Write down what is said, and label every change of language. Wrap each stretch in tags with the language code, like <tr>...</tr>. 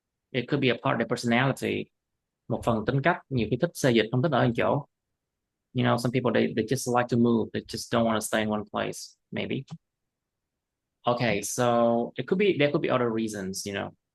<en>It could be a part of their personality.</en> <vi>Một phần tính cách, nhiều khi thích xê dịch, không thích ở một chỗ.</vi> <en>You know, some people they just like to move. They just don't want to stay in one place, maybe. Okay, so there could be other reasons, you know.</en>